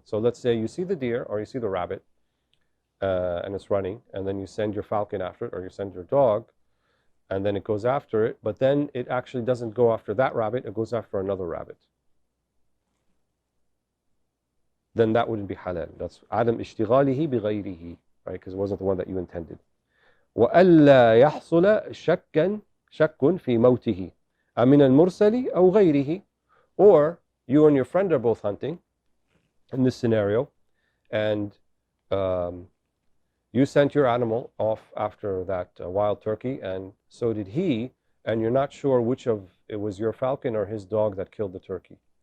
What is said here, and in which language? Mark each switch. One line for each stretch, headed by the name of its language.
English: So let's say you see the deer or you see the rabbit and it's running, and then you send your falcon after it or you send your dog and then it goes after it, but then it actually doesn't go after that rabbit, it goes after another rabbit. Then that wouldn't be halal. That's
Arabic: عدم اشتغاله بغيره,
English: right, because it wasn't the one that you intended.
Arabic: وألا يحصل شك في موته أمن المرسل أو غيره.
English: Or you and your friend are both hunting in this scenario, and you sent your animal off after that wild turkey, and so did he, and you're not sure which of it was your falcon or his dog that killed the turkey.